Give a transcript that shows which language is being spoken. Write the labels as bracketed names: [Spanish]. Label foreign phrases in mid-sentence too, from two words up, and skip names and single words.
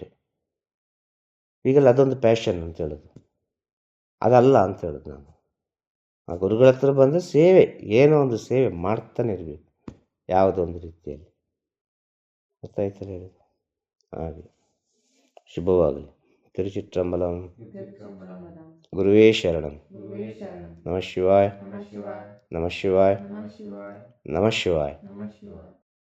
[Kannada] ಈಗೆಲ್ಲ ಅದೊಂದು ಪ್ಯಾಷನ್ ಅಂತ ಹೇಳೋದು, ಅದಲ್ಲ ಅಂತ ಹೇಳೋದು ನಾನು. ಆ ಗುರುಗಳ ಹತ್ರ ಬಂದರೆ ಸೇವೆ, ಏನೋ ಒಂದು ಸೇವೆ ಮಾಡ್ತಾನೆ ಇರಬೇಕು, ಯಾವುದೋ ಒಂದು ರೀತಿಯಲ್ಲಿ. ಗೊತ್ತಾಯ್ತಾರೆ ಹೇಳೋದು. ಹಾಗೆ ಶುಭವಾಗಲಿ. [Tamil] ತಿರುಚಿಟ್ರಂಬಲಂ. [Sanskrit] ಗುರುವೇ ಶರಣಂ. ನಮಃ ಶಿವಾಯ. ನಮಃ ಶಿವಾಯ. ನಮಃ ಶಿವಾಯ.